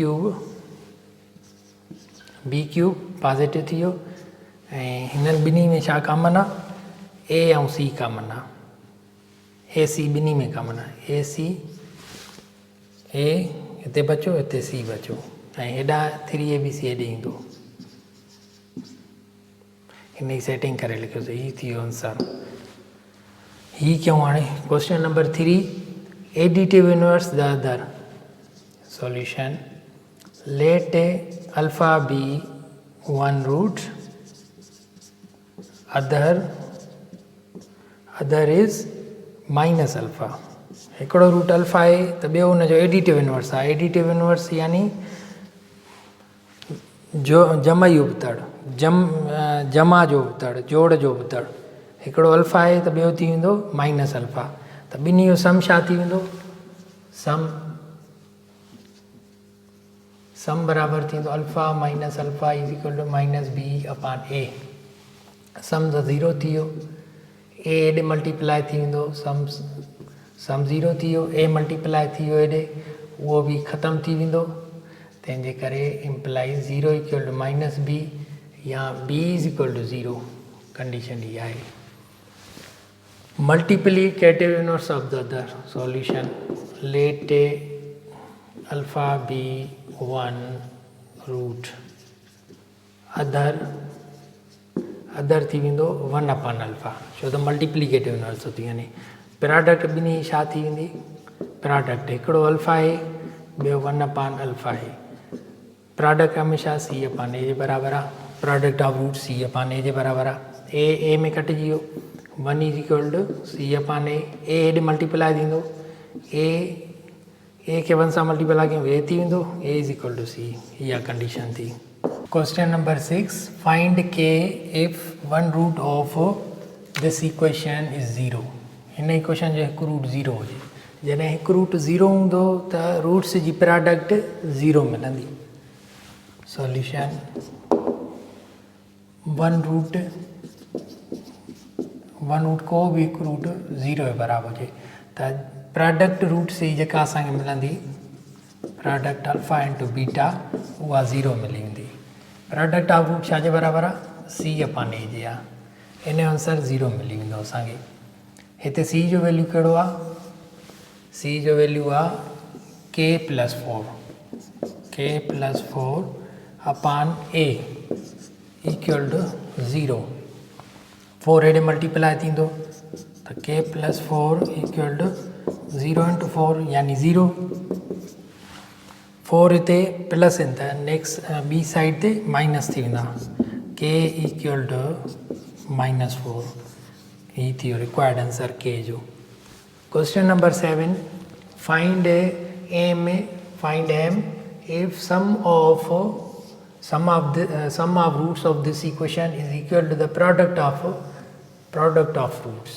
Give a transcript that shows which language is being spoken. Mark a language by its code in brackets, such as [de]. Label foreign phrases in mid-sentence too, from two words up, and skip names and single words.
[en] cube positive [sd] थी वियो ऐं हिननि ॿिन्ही में छा कॉमन आहे ए ऐं सी कॉमन आहे ए सी ॿिन्ही में कॉमन आहे ए सी ए हिते बचो हिते सी बचो ऐं हेॾां 3ABC हेॾे ईंदो हिन जी सेटिंग करे लिखियोसीं ही थी वियो आंसर ही कयूं हाणे [en] question number [sd] 3 [en] additive inverse the other solution let alpha be one root other is minus alpha [sd] हिकिड़ो रूट अल्फ़ा आहे त ॿियो हुनजो [en] additive inverse [sd] आहे [en] additive inverse [sd] यानी जो जमई उबतड़ जमा जो उबतड़ जोड़ जो उबतड़ हिकिड़ो अल्फ़ा आहे त ॿियो थी वेंदो [en] minus alpha [sd] त ॿिन्ही जो सम छा थी वेंदो सम बराबरि थींदो [en] alpha minus alpha is equal to minus b upon a sum [sd] त 0 थी वियो ए हेॾे मल्टीप्लाई थी वेंदो सम 0 थी वियो ए मल्टीप्लाई थी वियो हेॾे उहो बि ख़तमु थी वेंदो तंहिंजे करे इम्प्लाई 0 [en] equal to minus b [sd] या [en] b is equal to [sd] 0 कंडीशन ही आहे [en] multiplicative inverse of the other solution let alpha be one root [sd] other थी वेंदो [en] 1 upon alpha [sd] छो त [en] multiplicative inverse [sd] थी वञे प्रोडक्ट ॿिन्ही छा थी वेंदी प्रोडक्ट हिकिड़ो अल्फ़ा ए ॿियो 1/अल्फ़ा ए। प्रोडक्ट हमेशह [en] c upon a [sd] जे बराबरि आहे। [en] product of root c upon a [sd] जे बराबरि आहे। ए में कटिजी वियो 1 [en] is equal to c upon a [sd] हेॾे मल्टीप्लाई थींदो ए खे 1 सां मल्टीप्लाई कयूं ए थी वेंदो [en] a is equal to c. [sd] इहा कंडीशन थी। [en] question number 6 find k if one root of this equation is 0. [sd] हिन इक्वेशन जो हिकु रूट 0 हुजे। जॾहिं हिकु रूट 0 हूंदो त रूट्स जी प्रोडक्ट 0 मिलंदी। [en] solution one root [sd] को बि हिकु रूट 0 जे बराबरि हुजे त प्रोडक्ट रूट्स जी जेका असांखे मिलंदी [en] product alpha into beta [sd] उहा 0 मिली वेंदी। [en] product of root [sd] छा जे बराबरि आहे [en] c upon a [sd] जे आहे। इन जो आंसर 0 मिली वेंदो असांखे। हिते सी जो वैल्यू कहिड़ो आहे सी जो वैल्यू आहे [en] k+4 upon a equal to 0. [sd] 4 हेॾे मल्टीप्लाई थींदो त k+4 [en] equal to 0 into 4 [sd] यानी 0। 4 हिते प्लस आहिनि त नेक्स्ट ॿी साइड ते माइनस थी वेंदा [en] k equal to -4. [sd] हीअ थी वियो [en] required answer [sd] k जो। [en] question number 7 find m if sum of roots [sd] of this equation is equal to the product of roots।